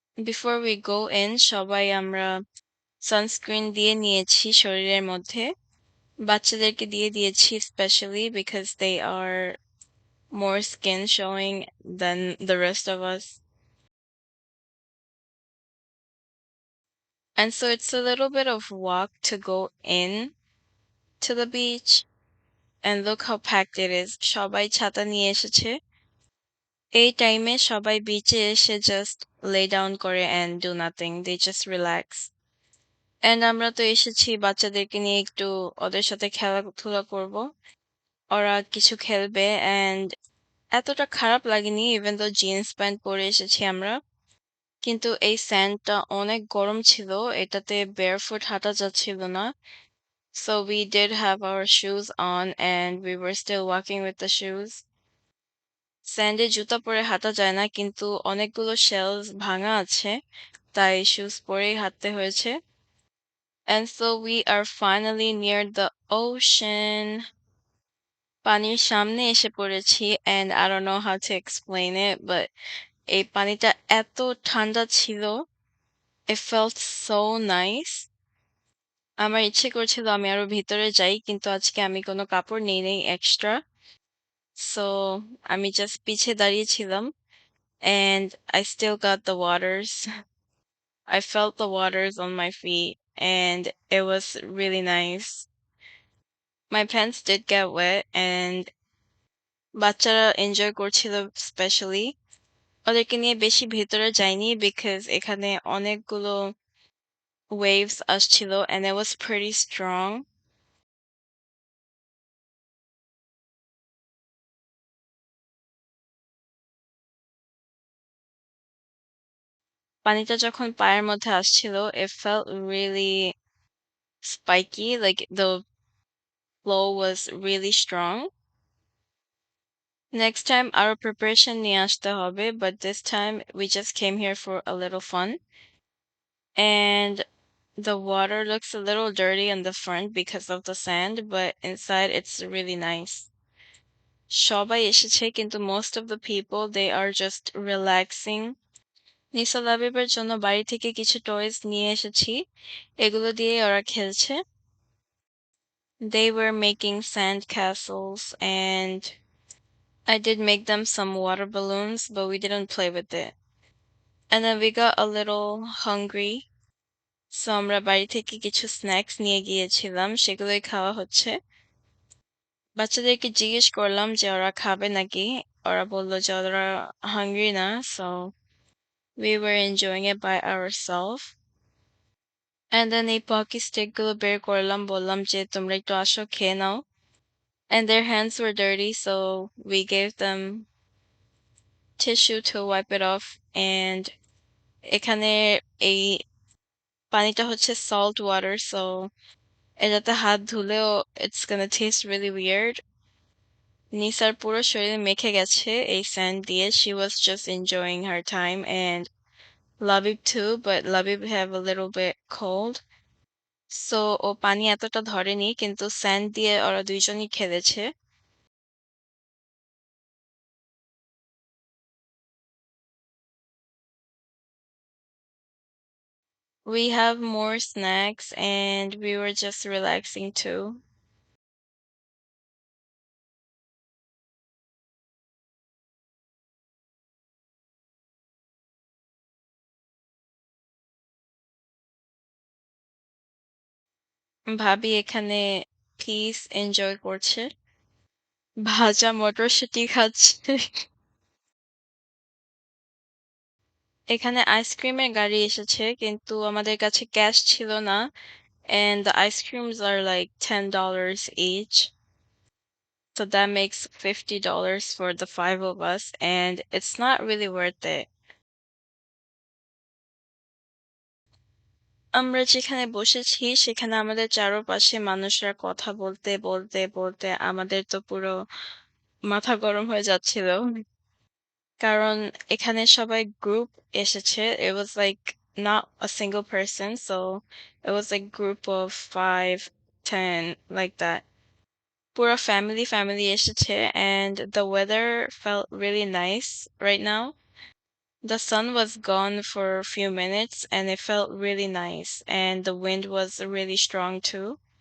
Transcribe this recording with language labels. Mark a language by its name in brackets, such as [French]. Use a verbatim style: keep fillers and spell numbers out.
[English] Before we go in [Bangla] সবাই আমরা sunscreen দিয়ে নিয়েছি শরীরের মধ্যে, বাচ্চাদেরকে দিয়ে দিয়েছি specially [English] because they are more skin showing than the rest of us. And so it's a little bit of walk to go in to the beach and look how packed it is. [Bangla] সবাই ছাতা নিয়ে এসেছে এই টাইমে সবাই বিচে এসে [English] just lay down [Bangla] করে [English] And do nothing, they just relax. [Bangla] And আমরা তো এসেছি বাচ্চাদেরকে নিয়ে, একটু ওদের সাথে খেলাধুলা করব, ওরা কিছু খেলবে। অ্যান্ড এতটা খারাপ লাগেনি, ইভেন তো জিন্স প্যান্ট পরে এসেছি আমরা, কিন্তু এই স্যান্ডটা অনেক গরম ছিল, এটাতে বেয়ার ফুট হাঁটা যাচ্ছিল না। [English] So we did have our shoes on and we were still walking with the shoes. [Bangla] স্যান্ডে জুতা পরে হাঁটা যায় না, কিন্তু অনেকগুলো শেলস ভাঙা আছে, তাই শুজ পরেই হাঁটতে হয়েছে। [English] And so we are finally near the ocean. [Bangla] পানির সামনে এসে পড়েছি, [English] and I don't know how to explain it, but [Bangla] এই পানিটা এত ঠান্ডা ছিল, [English] it felt so nice. [Bangla] আমার ইচ্ছে করছিল আমি আরো ভিতরে যাই, কিন্তু আজকে আমি কোনো কাপড় নিই নেই এক্সট্রা, সো আমি জাস্ট পিছে দাঁড়িয়েছিলাম, [English] and I still got the waters. I felt the waters on my feet, and it was really nice. My pants did get wet, and [Bangla] বাচ্চারা এনজয় করছিল স্পেশালি। ওদেরকে নিয়ে বেশি ভেতরে যাইনি, বিকজ এখানে অনেকগুলো ওয়েভস আসছিল, [English] and it was pretty strong. [Bangla] পানিটা যখন পায়ের মধ্যে আসছিল, [English] it felt really spiky, like the flow was really strong. Next time [Bangla] আরো preparation নিয়ে আসতে হবে, [English] but this time we just came here for a little fun. And the water looks a little dirty in the front because of the sand, but inside it's really nice. [Bangla] সবাই এসেছে, কিন্তু [English] most of the people they are just relaxing. [Bangla] নিসাল হাবিবের জন্য বাড়ি থেকে কিছু toys নিয়ে এসেছি, এগুলো দিয়ে ওরা খেলছে। [English] They were making sand castles, and I did make them some water balloons, but we didn't play with it. And then we got a little hungry, [Bangla] so আমরা বাড়ি থেকে কিছু স্ন্যাক্স নিয়ে গিয়েছিলাম, সেগুলোই খাওয়া হচ্ছে। বাচ্চাদেরকে জিজ্ঞেস করলাম যে ওরা খাবে নাকি, ওরা বলল যে ওরা হাঙ্গরি না। [English] So we were enjoying it by our self. [Bangla] And then এই পকি স্টিক গুলো বের করলাম, বললাম যে তোমরা একটু আসো খেয়ে নাও। [English] And their hands were dirty, so we gave them tissue to wipe it off. And [Bangla] এখানে এই পানিটা হচ্ছে [English] salt water, so [Bangla] এটাতে হাত ধুলেও [English] It's gonna taste really weird. [Bangla] Nisar পুরো শরীর মেখে গেছে এই স্যান্ড দিয়ে। [English] She was just enjoying her time, and Labib too, but Labib have a little bit cold, so [Bangla] ও পানি এতটা ধরেনি, কিন্তু স্যান্ড দিয়ে ওরা দুইজনই খেলেছে। [English] We have more snacks, and we were just relaxing too. [Bangla] ভাবি এখানে পিস এনজয় করছে, ভাজা মটরশুঁটি খাচ্ছে। এখানে আইসক্রিমের গাড়ি এসেছে, কিন্তু আমাদের কাছে ক্যাশ ছিল না, [English] and the ice creams are like ten dollars each. So that makes fifty dollars for the five of us, and it's not really worth it. [Bangla] আমরা যেখানে বসেছি সেখানে আমাদের চারপাশে মানুষরা কথা বলতে বলতে বলতে আমাদের তো পুরো মাথা গরম হয়ে যাচ্ছিল, কারণ এখানে সবাই গ্রুপ এসেছে। [English] It was like not a single person, so it was a group of five, ten, like that. [Bangla] পুরো ফ্যামিলি ফ্যামিলি এসেছে, [English] and the weather felt really nice right now. The sun was gone for a few minutes, and it felt really nice, and the wind was really strong too.